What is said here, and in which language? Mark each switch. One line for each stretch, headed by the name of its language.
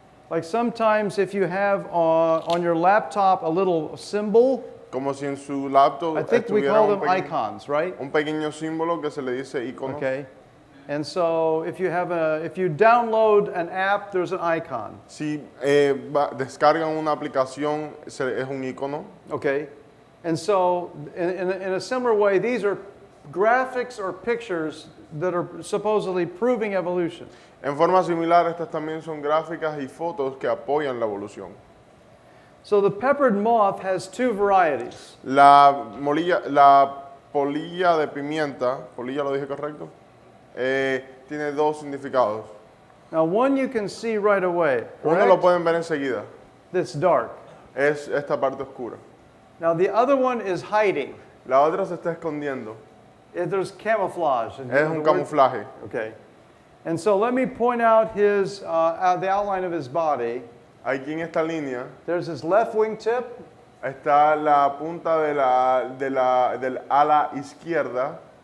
English: Like sometimes if you have on your laptop a little symbol,
Spanish: Como si en su laptop
English: I think we call them icons, right?
Spanish: un pequeño símbolo que se le dice icono.
English: Okay. And so if you download an app, there's an icon.
Spanish: Si descargan una aplicación, es un icono.
English: Okay. And so in a similar way, these are graphics or pictures that are supposedly proving evolution.
Spanish: En forma similar, estas también son gráficas y fotos que apoyan la evolución.
English: So the peppered moth has two varieties.
Spanish: La polilla de pimienta, polilla lo dije correcto, tiene dos significados.
English: Now one you can see right away.
Spanish: Uno lo
English: Correct?
Spanish: pueden ver enseguida,
English: That's dark.
Spanish: es esta parte oscura.
English: Now the other one is hiding.
Spanish: La otra se está escondiendo,
English: There's camouflage.
Spanish: es un camuflaje.
English: Okay. And so let me point out the outline of his body.
Spanish: Aquí en esta línea
English: There's his left wingtip,
Spanish: está la punta del ala izquierda,